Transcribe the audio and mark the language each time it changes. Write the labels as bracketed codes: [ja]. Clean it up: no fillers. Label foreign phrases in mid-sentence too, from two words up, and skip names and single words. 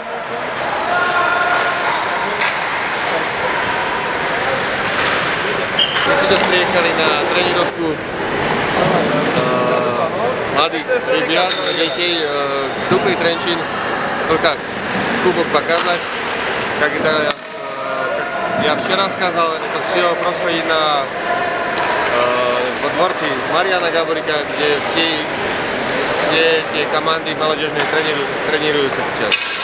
[sk] My si teraz priechali na tréningovku mladých rybiat, детей, Dukli Trenčín, [ru] только кубок показать. Когда я вчера сказал, это все происходит во дворце Марьяна Габурика, где все эти команды молодежные тренируются сейчас.